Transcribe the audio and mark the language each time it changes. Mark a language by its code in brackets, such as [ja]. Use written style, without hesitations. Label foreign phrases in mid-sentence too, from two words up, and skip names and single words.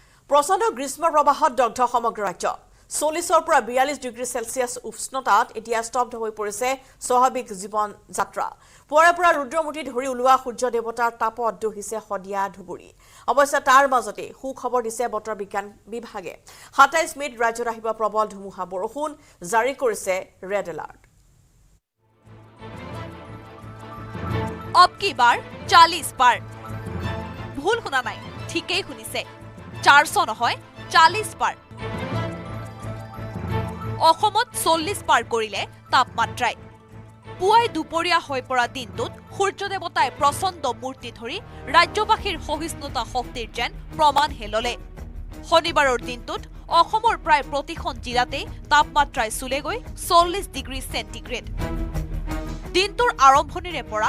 [as] প্ৰচণ্ড গ্ৰীষ্ম প্ৰবাহত দগ্ধ সমগ্ৰ ৰাজ্য 40ৰ পৰা 42 ডিগ্ৰী সেলসিয়াছ উষ্ণতাত এতিয়া স্তব্ধ হৈ পৰিছে স্বাভাৱিক জীৱন যাত্ৰা পুৱাৰে পৰা ৰুদ্ৰমূৰ্তি ধৰি ওলোৱা সূৰ্য দেৱতাৰ তাপত দহিছে সদিয়া ধুবুৰী অৱশ্যে তাৰ মাজতে সুখবৰ দিছে বতৰ বিজ্ঞান বিভাগে 27 মেত ৰাজ্যত আহিব প্ৰবল ধুমুহা বৰষুণ জাৰি কৰিছে ৰেড এলাৰ্ট [hi] अब की बार 40 पार [as] भूल শুনা নাই ঠিকই শুনিছে 400 নহয় 40 পাৰ অসমত 40 পাৰ কৰিলে তাপমাত্ৰাই পুৱাই দুপৰীয়া হৈ পৰা দিনটোত সূৰ্য দেৱতাই প্ৰচণ্ড মূৰ্তি ধৰি ৰাজ্যবাসীৰ সহিষ্ণুতা শক্তিৰ যেন প্ৰমাণ হেললে শনিবাৰৰ দিনটোত অসমৰ প্ৰায় প্ৰতিখন জিলাতে তাপমাত্ৰাই চুলেগৈ 40 ডিগ্ৰী সেন্টিগ্ৰেড দিনটোৰ আৰম্ভণিৰে পৰা